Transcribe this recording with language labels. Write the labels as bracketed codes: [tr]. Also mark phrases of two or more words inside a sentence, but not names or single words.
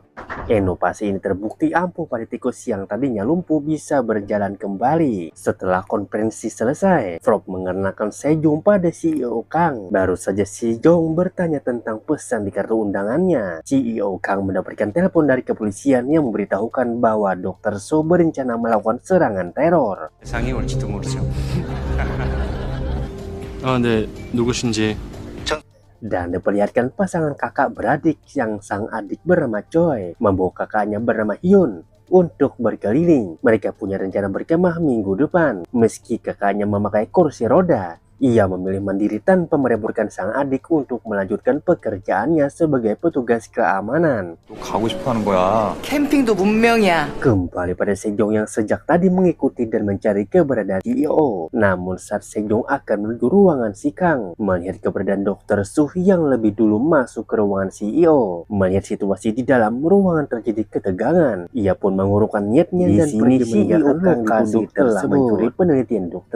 [id] Inovasi ini terbukti ampuh pada tikus yang tadinya lumpuh bisa berjalan kembali. Setelah konferensi selesai, Frog mengenakan Sejong pada CEO Kang. Baru saja Sejong bertanya tentang pesan di kartu undangannya. CEO Kang mendapatkan telepon dari kepolisian yang memberitahukan bahwa Dr. So berencana melakukan serangan teror. [ko] 상이 올지도 모르죠. 네, 누구신지. [id] Dan diperlihatkan pasangan kakak beradik yang sang adik bernama Choi membawa kakaknya bernama Hyun untuk berkeliling. Mereka punya rencana berkemah minggu depan. Meski kakaknya memakai kursi roda, ia memilih mandiri tanpa merebutkan sang adik untuk melanjutkan pekerjaannya sebagai petugas keamanan. [ko] 또 가고 싶어 하는 거야. 캠핑도 문명이야. [id] Kembali pada Sejong yang sejak tadi mengikuti dan mencari keberadaan CEO. Namun saat Sejong akan menuju ruangan si Kang, melihat keberadaan Dr. Suh yang lebih dulu masuk ke ruangan CEO. Melihat situasi di dalam ruangan terjadi ketegangan, ia pun mengurungkan niatnya dan pergi meninggalkan lokasi telah mencuri penelitian Dr.